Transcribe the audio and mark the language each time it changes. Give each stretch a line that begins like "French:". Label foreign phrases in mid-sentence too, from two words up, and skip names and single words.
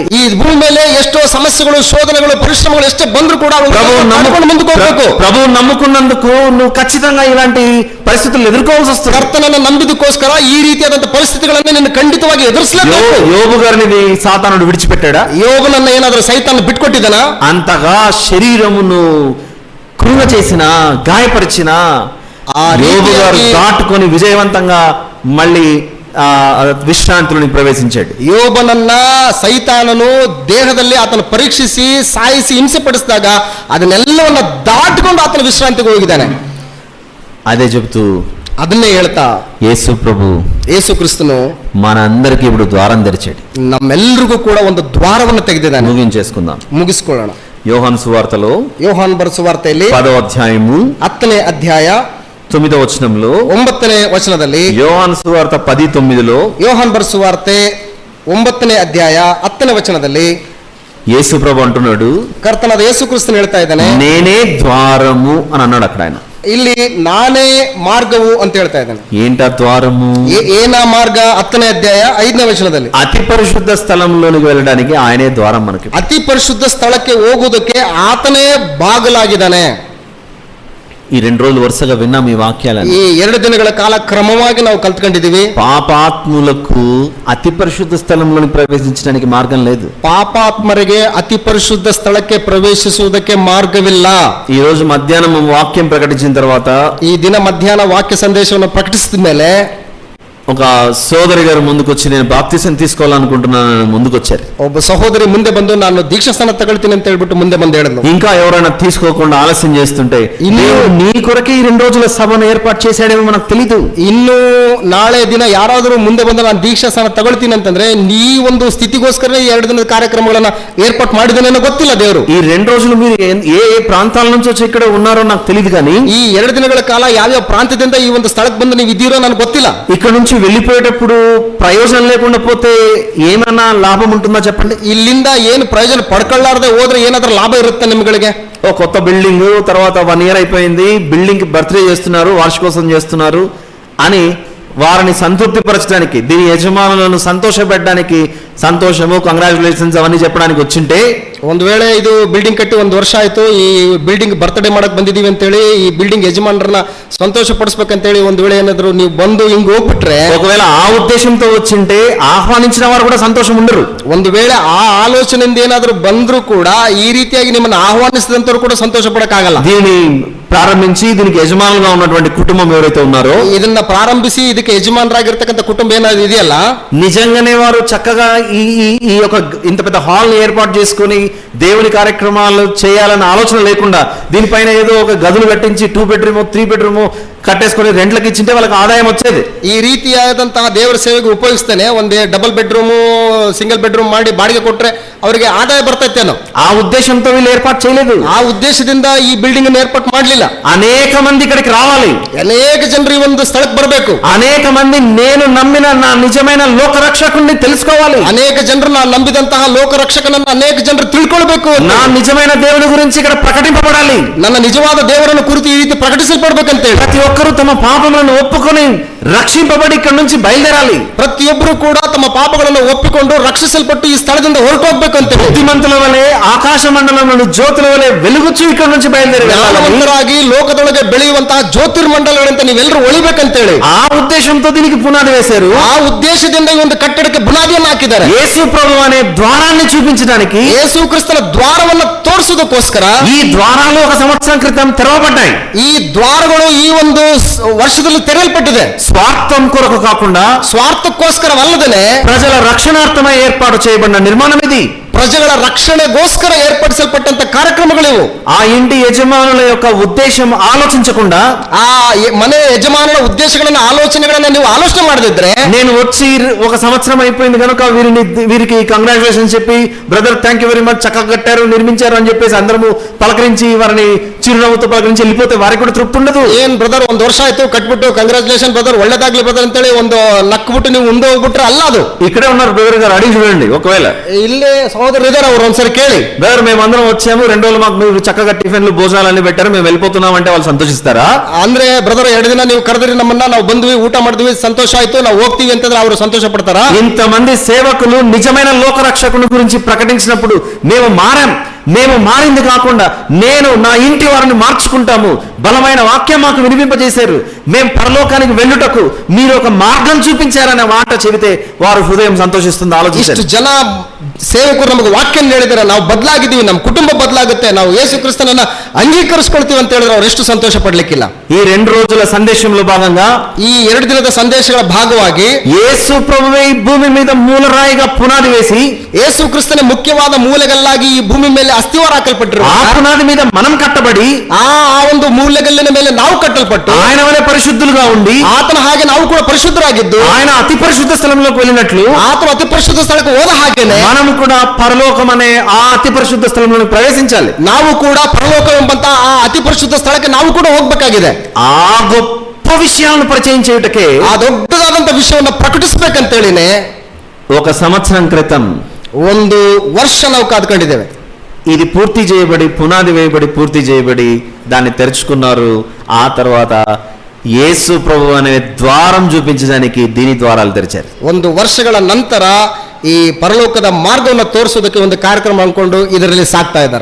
Kannada: ಈ ಭೂಮಿ ಮೇಲೆ ಎಷ್ಟೋ ಸಮಸ್ಯೆಗಳು, ಶೋಧನೆಗಳು, ಪರಿಶ್ರಮಗಳು ಎಷ್ಟೇ ಬಂದ್ರು ಕೂಡ ಮುಂದಕ್ಕೆ ಹೋಗ್ಬೇಕು.
Telugu: ప్రభు నమ్ముకున్నందుకు నువ్వు ఖచ్చితంగా ఇలాంటి పరిస్థితులు ఎదుర్కోవాల్సి వస్తుంది.
Kannada: ಕರ್ತನನ್ನು ನಂಬಿದಕ್ಕೋಸ್ಕರ ಈ ರೀತಿಯಾದಂತಹ ಪರಿಸ್ಥಿತಿಗಳನ್ನು ನಿನ್ನ ಖಂಡಿತವಾಗಿ ಎದುರಿಸಲೇಬೇಕು.
Telugu: యోబు గారిని సాతానుడు విడిచిపెట్టాడా?
Kannada: ಯೋಬನನ್ನ ಏನಾದರೂ ಸೈತಾನ ಬಿಟ್ಕೊಟ್ಟಿದ್ದಾನ?
Telugu: అంతగా శరీరమును కృంగ చేసిన, గాయపరిచిన యోబు గారు దాటుకొని విజయవంతంగా మళ్ళీ ವಿಶ್ರಾಂತಿಯಲ್ಲಿ ಪ್ರವೇಶಿಂಚಾడు.
Kannada: ಯೋಬನನ್ನ ಸೈತಾನನು ದೇಹದಲ್ಲಿ ಆತನ ಪರೀಕ್ಷಿಸಿ ಸಾಯಿಸಿ ಹಿಂಸೆ ಪಡಿಸಿದಾಗ ಅದನ್ನೆಲ್ಲವನ್ನ ದಾಟಿಕೊಂಡು ಆತನ ವಿಶ್ರಾಂತಿಗೆ ಹೋಗಿದ್ದಾನೆ.
Telugu: అదే చెప్తూ
Kannada: ಅದನ್ನೇ ಹೇಳ್ತಾ
Telugu: యేసు ప్రభు,
Kannada: ಯೇಸು ಕ್ರಿಸ್ತನು
Telugu: మనందరికీ ఇప్పుడు ద్వారం తెరిచాడు.
Kannada: ನಮ್ಮೆಲ್ಲರಿಗೂ ಕೂಡ ಒಂದು ದ್ವಾರವನ್ನು ತೆಗೆದಿದ್ದಾನೆ.
Telugu: ముగించేసుకుందాం.
Kannada: ಮುಗಿಸ್ಕೊಳ್ಳೋಣ.
Telugu: యోహాను సువార్తలో
Kannada: ಯೋಹಾನ್ ಬರೆದ ಸುವಾರ್ತೆಯಲ್ಲಿ
Telugu: 10వ అధ్యాయము
Kannada: 10ನೇ ಅಧ್ಯಾಯ
Telugu: 9వ వచనంలో,
Kannada: 9ನೇ ವಚನದಲ್ಲಿ,
Telugu: యోహాను సువార్త 10:9లో,
Kannada: ಯೋಹಾನ್ ಬರೆದ ಸುವಾರ್ತೆ 9ನೇ ಅಧ್ಯಾಯ 10ನೇ ವಚನದಲ್ಲಿ,
Telugu: యేసు ప్రభు అంటున్నాడు,
Kannada: ಕರ್ತನಾದ ಯೇಸು ಕ್ರಿಸ್ತನು ಹೇಳ್ತಾ ಇದ್ದಾನೆ,
Telugu: నేనే ద్వారము అని అన్నాడు అక్కడ ఆయన.
Kannada: ಇಲ್ಲಿ ನಾನೇ ಮಾರ್ಗವು ಅಂತ ಹೇಳ್ತಾ ಇದ್ದಾನೆ.
Telugu: ఏంటా ద్వారము?
Kannada: ಏನ ಮಾರ್ಗ? 10ನೇ ಅಧ್ಯಾಯ 5ನೇ ವಚನದಲ್ಲಿ
Telugu: అతి పరిశుద్ధ స్థలంలోనికి వెళ్ళడానికి ఆయనే ద్వారం మనకి.
Kannada: ಅತಿ ಪರಿಶುದ್ಧ ಸ್ಥಳಕ್ಕೆ ಹೋಗುವುದಕ್ಕೆ ಆತನೇ ಬಾಗಿಲಾಗಿದ್ದಾನೆ.
Telugu: ఈ 2 రోజులు వరుసగా విన్నాం ఈ వాక్యాలను.
Kannada: ಈ 2 ದಿನಗಳ ಕಾಲ ಕ್ರಮವಾಗಿ ನಾವು ಕಲ್ತ್ಕೊಂಡಿದ್ದೀವಿ.
Telugu: పాపాత్ములకు అతి పరిశుద్ధ స్థలంలోకి ప్రవేశించడానికి మార్గం లేదు.
Kannada: ಪಾಪಾತ್ಮರಿಗೆ ಅತಿ ಪರಿಶುದ್ಧ ಸ್ಥಳಕ್ಕೆ ಪ್ರವೇಶಿಸುವುದಕ್ಕೆ ಮಾರ್ಗವಿಲ್ಲ.
Telugu: ఈ రోజు మధ్యాహ్నం వాక్యం ప్రకటించిన తర్వాత,
Kannada: ಈ ದಿನ ಮಧ್ಯಾಹ್ನ ವಾಕ್ಯ ಸಂದೇಶವನ್ನು ಪ್ರಕಟಿಸಿದ ಮೇಲೆ
Telugu: ఒక సోదరి గారు ముందుకు వచ్చి, నేను బాప్తిసం తీసుకోవాలనుకుంటున్నాను ముందుకు వచ్చారు.
Kannada: ಒಬ್ಬ ಸಹೋದರಿ ಮುಂದೆ ಬಂದು, ನಾನು ದೀಕ್ಷಾಸ್ಥಾನ ತಗೊಳ್ತೀನಿ ಅಂತ ಹೇಳ್ಬಿಟ್ಟು ಮುಂದೆ ಬಂದು ಹೇಳಿದ್ಲು.
Telugu: ఇంకా ఎవరైనా తీసుకోకుండా ఆలస్యం చేస్తుంటే, నీ కొరకే ఈ 2 రోజుల సభను ఏర్పాటు చేశాడేమో మనకు తెలీదు.
Kannada: ಇನ್ನು ನಾಳೆ ದಿನ ಯಾರಾದರೂ ಮುಂದೆ ಬಂದು ನಾನು ದೀಕ್ಷಾಸ್ಥಾನ ತಗೊಳ್ತೀನಿ ಅಂತಂದ್ರೆ ಈ ಒಂದು ಸ್ಥಿತಿಗೋಸ್ಕರ 2 ದಿನದ ಕಾರ್ಯಕ್ರಮಗಳನ್ನ ಏರ್ಪಾటు ಮಾಡಿದನೇನೋ ಗೊತ್ತಿಲ್ಲ ದೇವರು.
Telugu: ఈ 2 రోజులు మీరు ఏ ప్రాంతాల నుంచి వచ్చి ఇక్కడ ఉన్నారో నాకు తెలియదు, కానీ
Kannada: ಈ 2 ದಿನಗಳ ಕಾಲ ಯಾವ್ಯಾವ ಪ್ರಾಂತ್ಯದಿಂದ ಈ ಒಂದು ಸ್ಥಳಕ್ಕೆ ಬಂದು ನೀವು ಇದ್ದೀರೋ ನನಗೆ ಗೊತ್ತಿಲ್ಲ.
Telugu: ఇక్కడ నుంచి వెళ్ళిపోయేటప్పుడు ప్రయోజనం లేకుండా పోతే ఏమైనా లాభం ఉంటుందా చెప్పండి?
Kannada: ಇಲ್ಲಿಂದ ಏನು ಪ್ರಯೋಜನ ಪಡ್ಕೊಳ್ಳಾರದೆ ಹೋದ್ರೆ ಏನಾದ್ರೂ ಲಾಭ ಇರುತ್ತೆ ನಿಮ್ಗಳಿಗೆ?
Telugu: ఓ కొత్త బిల్డింగ్, తర్వాత 1 year అయిపోయింది,
English: building birthday
Telugu: చేస్తున్నారు, వార్షికోత్సవం చేస్తున్నారు అని వారిని సంతృప్తి పరచడానికి, దీని యజమానులను సంతోషపెట్టడానికి సంతోషము, కంగ్రాచులేషన్స్ అవన్నీ చెప్పడానికి వచ్చింటే,
Kannada: ಒಂದು ವೇಳೆ ಇದು ಬಿಲ್ಡಿಂಗ್ ಕಟ್ಟಿ 1 ವರ್ಷ ಆಯ್ತು, ಈ
English: building birthday
Kannada: ಮಾಡಕ್ ಬಂದಿದೀವಿ ಅಂತೇಳಿ ಈ ಬಿಲ್ಡಿಂಗ್ ಯಜಮಾನರನ್ನ ಸಂತೋಷ ಪಡಿಸ್ಬೇಕಂತೇಳಿ ಒಂದು ವೇಳೆ ಏನಾದ್ರು ನೀವು ಬಂದು ಹಿಂಗ್ ಹೋಗ್ಬಿಟ್ರೆ,
Telugu: ఒకవేళ ఆ ఉద్దేశంతో వచ్చింటే ఆహ్వానించిన వారు కూడా సంతోషం ఉండరు.
Kannada: ಒಂದು ವೇಳೆ ಆ ಆಲೋಚನೆಯಿಂದ ಏನಾದ್ರು ಬಂದ್ರು ಕೂಡ ಈ ರೀತಿಯಾಗಿ ನಿಮ್ಮನ್ನ ಆಹ್ವಾನಿಸಿದಂತವ್ರು ಕೂಡ ಸಂತೋಷ ಪಡಕ್ಕಾಗಲ್ಲ.
Telugu: దీన్ని ప్రారంభించి దీనికి యజమానులుగా ఉన్నటువంటి కుటుంబం ఎవరైతే ఉన్నారో,
Kannada: ಇದನ್ನ ಪ್ರಾರಂಭಿಸಿ ಇದಕ್ಕೆ ಯಜಮಾನರಾಗಿರ್ತಕ್ಕಂಥ ಕುಟುಂಬ ಏನಾದ್ರು ಇದೆಯಲ್ಲ,
Telugu: నిజంగానే వారు చక్కగా ఈ ఈ యొక్క ఇంత పెద్ద హాల్ ని ఏర్పాటు చేసుకుని దేవుని కార్యక్రమాలు చేయాలన్న ఆలోచన లేకుండా దీనిపైన ఏదో ఒక గదులు కట్టించి 2 bedroom 3 bedroom కట్టేసుకొని రెంట్లకు ఇచ్చింటే వాళ్ళకి ఆదాయం వచ్చేది.
Kannada: ಈ ರೀತಿಯಾದಂತಹ ದೇವರ ಸೇವೆಗೆ ಉಪಯೋಗಿಸ್ತಾನೆ ಒಂದೇ
English: double bedroom single bedroom
Kannada: ಮಾಡಿ ಬಾಡಿಗೆ ಕೊಟ್ರೆ ಅವರಿಗೆ ಆದಾಯ ಬರ್ತೈತೇನೋ,
Telugu: ఆ ఉద్దేశంతో వీళ్ళు ఏర్పాటు చేయలేదు.
Kannada: ಆ ಉದ್ದೇಶದಿಂದ ಈ ಬಿಲ್ಡಿಂಗ್ ಅನ್ನು ಏರ್ಪಾటు ಮಾಡಲಿಲ್ಲ.
Telugu: అనేక మంది ఇక్కడికి రావాలి,
Kannada: ಅನೇಕ ಜನರು ಈ ಒಂದು ಸ್ಥಳಕ್ಕೆ ಬರಬೇಕು,
Telugu: అనేక మంది నేను నమ్మిన నా నిజమైన లోకరక్షకుడిని తెలుసుకోవాలి,
Kannada: ಅನೇಕ ಜನರು ನಾನು ನಂಬಿದಂತಹ ಲೋಕರಕ್ಷಕನನ್ನು ಅನೇಕ ಜನರು ತಿಳ್ಕೊಳ್ಬೇಕು,
Telugu: నా నిజమైన దేవుని గురించి ఇక్కడ ప్రకటింపబడాలి,
Kannada: ನನ್ನ ನಿಜವಾದ ದೇವರನ್ನು ಕುರಿತು ಈ ರೀತಿ ಪ್ರಕಟಿಸಲ್ಪಡ್ಬೇಕಂತೇಳಿ
Telugu: ప్రతి ఒక్కరూ తమ పాపములను ఒప్పుకొని రక్షింపబడి ఇక్కడ నుంచి బయలుదేరాలి.
Kannada: ಪ್ರತಿಯೊಬ್ಬರು ಕೂಡ ತಮ್ಮ ಪಾಪಗಳನ್ನು ಒಪ್ಪಿಕೊಂಡು ರಕ್ಷಿಸಲ್ಪಟ್ಟು ಈ ಸ್ಥಳದಿಂದ ಹೊರಟೋಗ್ಬೇಕು ಅಂತ
Telugu: బుద్ధిమంతుల వలె ఆకాశ మండలంలోని జ్యోతుల వలె వెలుగుచు ఇక్కడ నుంచి బయలుదేరి
Kannada: ಜ್ಞಾನವಂತರಾಗಿ ಲೋಕದೊಳಗೆ ಬೆಳೆಯುವಂತಹ ಜ್ಯೋತಿರ್ಮಂಡಲಗಳಂತ ನೀವೆಲ್ಲರೂ ಒಳಿಬೇಕಂತೇಳಿ
Telugu: ఆ ఉద్దేశంతో దీనికి పునాది వేశారు.
Kannada: ಆ ಉದ್ದೇಶದಿಂದ ಈ ಒಂದು ಕಟ್ಟಡಕ್ಕೆ ಬುನಾದಿಯನ್ನು ಹಾಕಿದ್ದಾರೆ.
Telugu: యేసు ప్రభు అనే ద్వారాన్ని చూపించడానికి,
Kannada: ಯೇಸು ಕ್ರಿಸ್ತನ ದ್ವಾರವನ್ನು ತೋರಿಸುವುದಕ್ಕೋಸ್ಕರ
Telugu: ఈ ద్వారాలు 1 సంవత్సరం క్రితం తెరవబడ్డాయి.
Kannada: ಈ ದ್ವಾರಗಳು ಈ ಒಂದು ವರ್ಷದಲ್ಲಿ ತೆರೆಯಲ್ಪಟ್ಟಿದೆ.
Telugu: స్వార్థం కొరకు కాకుండా
Kannada: ಸ್ವಾರ್ಥಕ್ಕೋಸ್ಕರವಲ್ಲದೆ
Telugu: ప్రజల రక్షణార్థమై ఏర్పాటు చేయబడిన నిర్మాణం ఇది.
Kannada: ಪ್ರಜೆಗಳ ರಕ್ಷಣೆಗೋಸ್ಕರ ಏರ್ಪಡಿಸಲ್ಪಟ್ಟಂತ ಕಾರ್ಯಕ್ರಮಗಳಿವು.
Telugu: ఆ ఇంటి యజమానుల యొక్క ఉద్దేశం ఆలోచించకుండా,
Kannada: ಆ ಮನೆ ಯಜಮಾನನ ಉದ್ದೇಶಗಳನ್ನ ಆಲೋಚನೆಗಳನ್ನ ನೀವು ಆಲೋಚನೆ ಮಾಡದಿದ್ರೆ,
Telugu: నేను వచ్చి 1 సంవత్సరం అయిపోయింది కనుక వీరికి కంగ్రాచులేషన్ చెప్పి, బ్రదర్
English: thank you very much,
Telugu: చక్కగా కట్టారు, నిర్మించారు అని చెప్పేసి అందరము పలకరించి వారిని చిరునవ్వుతో పలకరించి వెళ్ళిపోతే వారికి కూడా తృప్తి ఉండదు.
Kannada: ಏನ್ ಬ್ರದರ್ 1 ವರ್ಷ ಆಯ್ತು ಕಟ್ಬಿಟ್ಟು
English: congratulation brother
Kannada: ಒಳ್ಳೇದಾಗ್ಲಿ ಬ್ರದರ್ ಅಂತೇಳಿ ಒಂದು ನಕ್ಬಿಟ್ಟು ನೀವು ಮುಂದೆ ಹೋಗ್ಬಿಟ್ರೆ ಅಲ್ಲ ಅದು.
Telugu: ఇక్కడే ఉన్నారు బ్రదర్ గారు, అడిగి చూడండి. ఒకవేళ
Kannada: ಇಲ್ಲೇ
Telugu: సహోదరు ఇద్దరు
Kannada: ಅವ್ರು ಒಂದ್ಸರಿ ಕೇಳಿ,
Telugu: బ్రదర్ మేమందరం వచ్చాము, 2 రోజులు మాకు మీరు చక్కగా టిఫిన్లు భోజనాలు అన్ని పెట్టారు, మేము వెళ్ళిపోతున్నాం అంటే వాళ్ళు సంతోషిస్తారా?
Kannada: ಅಂದ್ರೆ బ్రదర్ 2 ದಿನ ನೀವು ಕರೆದ್ರಿ ನಮ್ಮನ್ನ, ನಾವು ಬಂದ್ವಿ, ಊಟ ಮಾಡಿದ್ವಿ, ಸಂತೋಷ ಆಯ್ತು, ನಾವು ಹೋಗ್ತೀವಿ ಅಂತಂದ್ರೆ ಅವರು ಸಂತೋಷ ಪಡ್ತಾರಾ?
Telugu: ఇంతమంది సేవకులు నిజమైన లోకరక్షకుని గురించి ప్రకటించినప్పుడు మేము మారింది కాకుండా నేను నా ఇంటి వారిని మార్చుకుంటాము, బలమైన వాక్యం మాకు వినిపింపజేశారు, మేము పరలోకానికి వెళ్ళుటకు మీరు ఒక మార్గం చూపించారనే మాట చెబితే వారు హృదయం సంతోషిస్తుంది.
Kannada: ಇಷ್ಟು
Telugu: ఆలోచించండి.
Kannada: ಜನ ಸೇವಕರು ನಮಗೆ ವಾಕ್ಯ ಹೇಳಿದ್ರೆ ನಾವು ಬದಲಾಗಿದ್ದೀವಿ, ನಮ್ಮ ಕುಟುಂಬ ಬದಲಾಗುತ್ತೆ, ನಾವು ಯೇಸು ಕ್ರಿಸ್ತನನ್ನ ಅಂಗೀಕರಿಸ್ಕೊಳ್ತೀವಿ ಅಂತ ಹೇಳಿದ್ರೆ ಅವ್ರು ಎಷ್ಟು ಸಂತೋಷ ಪಡ್ಲಿಕ್ಕಿಲ್ಲ.
Telugu: ఈ 2 రోజుల సందేశంలో భాగంగా,
Kannada: ಈ 2 ದಿನದ ಸಂದೇಶಗಳ ಭಾಗವಾಗಿ
Telugu: యేసు ప్రభువే ఈ భూమి మీద మూలరాయిగా పునాది వేసి,
Kannada: ಯೇಸು ಕ್ರಿಸ್ತನ ಮುಖ್ಯವಾದ ಮೂಲೆಗಲ್ಲಾಗಿ ಈ ಭೂಮಿ ಮೇಲೆ ಅಸ್ಥಿವಾರ ಹಾಕಲ್ಪಟ್ಟಿರುವ
Telugu: ఆ పునాది మీద మనం కట్టబడి,
Kannada: ಆ ಒಂದು ಮೂಲೆಗಲ್ಲಿನ ಮೇಲೆ ನಾವು ಕಟ್ಟಲ್ಪಟ್ಟು
Telugu: ఆయన వలె పరిశుద్ధులుగా ఉండి,
Kannada: ಆತನ ಹಾಗೆ ನಾವು ಕೂಡ ಪರಿಶುದ್ಧರಾಗಿದ್ದು,
Telugu: ఆయన అతి పరిశుద్ధ స్థలంలోకి వెళ్ళినట్లు
Kannada: ಆತನ ಅತಿ ಪರಿಶುದ್ಧ ಸ್ಥಳಕ್ಕೆ ಹೋದ ಹಾಗೇನೆ
Telugu: మనం కూడా పరలోకం అనే ఆ అతి పరిశుద్ధ స్థలంలోకి ప్రవేశించాలి.
Kannada: ನಾವು ಕೂಡ ಪರಲೋಕ ಎಂಬಂತ ಆ ಅತಿ ಪರಿಶುದ್ಧ ಸ್ಥಳಕ್ಕೆ ನಾವು ಕೂಡ ಹೋಗ್ಬೇಕಾಗಿದೆ.
Telugu: ఆ గొప్ప విషయాలను పరిచయం చేయుటకే
Kannada: ಆ ದೊಡ್ಡದಾದಂತ ವಿಷಯವನ್ನು ಪ್ರಕಟಿಸಬೇಕಂತೇಳಿನೇ
Telugu: 1 సంవత్సరం క్రితం
Kannada: ಒಂದು ವರ್ಷ ನಾವು ಕಾದ್ಕೊಂಡಿದ್ದೇವೆ.
Telugu: ఇది పూర్తి చేయబడి, పునాది వేయబడి, పూర్తి చేయబడి దాన్ని తెరుచుకున్నారు. ఆ తర్వాత యేసు ప్రభు అనే ద్వారం చూపించడానికి దీని ద్వారాలు తెరిచారు.
Kannada: ಒಂದು ವರ್ಷಗಳ ನಂತರ ಈ ಪರಲೋಕದ ಮಾರ್ಗವನ್ನು ತೋರಿಸೋದಕ್ಕೆ ಒಂದು ಕಾರ್ಯಕ್ರಮ ಅನ್ಕೊಂಡು ಇದರಲ್ಲಿ ಸಾಕ್ತಾ ಇದ್ದಾರೆ.